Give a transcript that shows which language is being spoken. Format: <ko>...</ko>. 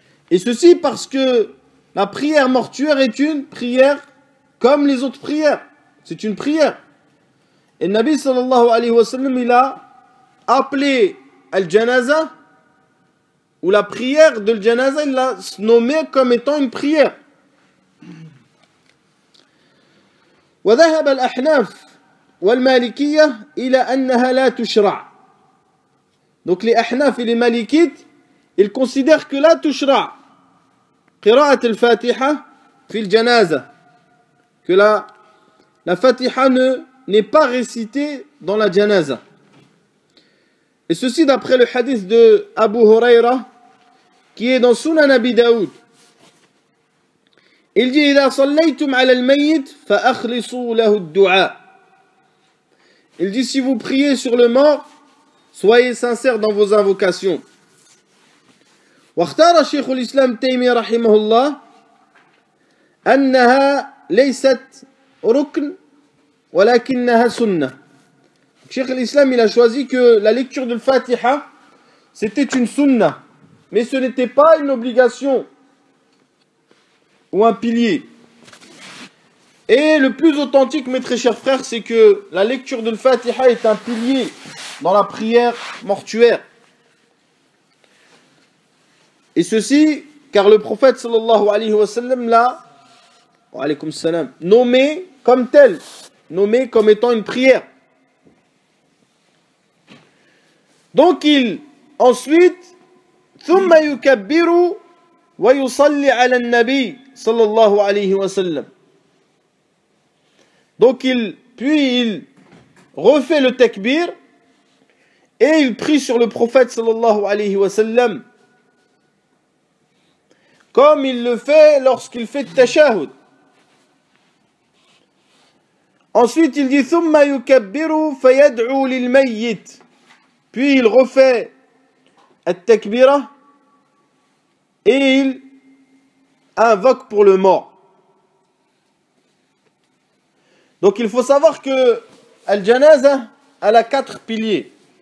<fr>Et ceci parce que la prière mortuaire est une prière comme les autres prières. C'est une prière. Et le Nabi sallallahu alayhi wa sallam, il a appelé al-janaza, ou la prière de al-janaza, il l'a nommée comme étant une prière.</fr> <ar>وذهب الأحناف والمالكية إلى أنها لا تشرع.</ar> <fr>Donc les Ahnaf et les Malikites, ils considèrent que la tushra'</fr> <ar>قراءة الفاتحة في الجنازة,</ar> <fr>que la Fatiha n'est pas récitée dans la janaza. Et ceci d'après le hadith de Abu Huraira qui est dans Sunan Abi Daoud. Il dit</fr> <ar>إذا صليتم على الميت فأخلصوا له الدعاء.</ar> <fr>Il dit si vous priez sur le mort, soyez sincères dans vos invocations.</fr> <ar>واختار شيخ الإسلام تيمية رحمه الله أنها ليست ركن ولكنها سنة.</ar> <fr>Cheikh l'Islam, il a choisi que la lecture de l'Fatiha, c'était une sunna, mais ce n'était pas une obligation ou un pilier. Et le plus authentique, mes très chers frères, c'est que la lecture de l'Fatiha est un pilier dans la prière mortuaire. Et ceci, car le prophète sallallahu alayhi wa sallam l'a nommé comme tel, nommé comme étant une prière. Donc ensuite,</fr> <ar>ثم يكبر ويصلي على النبي صلى الله عليه وسلم.</ar> <fr>Donc puis il refait le takbir et il prie sur le prophète sallallahu alayhi wa sallam comme il le fait lorsqu'il fait tashahhud. Ensuite il dit</fr> <ar>ثم يكبر فيدعو للميت.</ar> <fr>Puis il refait at-takbira et il invoque pour le mort. Donc il faut savoir que al-janaza a 4 piliers.</fr>